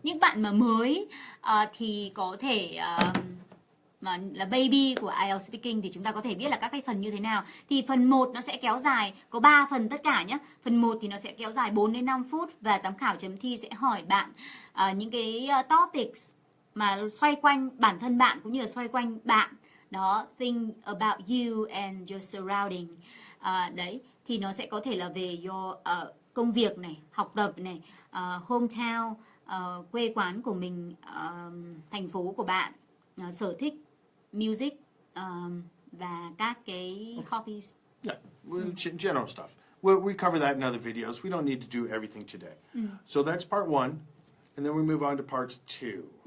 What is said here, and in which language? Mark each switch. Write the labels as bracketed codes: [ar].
[vi] Những bạn mà mới thì có thể mà là baby của IELTS Speaking thì chúng ta có thể biết là các cái phần như thế nào. Thì phần 1 nó sẽ kéo dài, có 3 phần tất cả nhé. Phần 1 thì nó sẽ kéo dài 4 đến 5 phút và giám khảo chấm thi sẽ hỏi bạn những cái topics mà xoay quanh bản thân bạn cũng như là xoay quanh bạn. [en] Đó, think about you and your surrounding. [vi] Đấy, thì nó sẽ có thể là về your công việc này, học tập này, hometown, quê quán của mình, thành phố của bạn, sở thích, music và các cái hobbies. [en] Yeah, general stuff. We cover that in other videos. We don't need to do everything today. So that's part 1, and then we move on to part 2.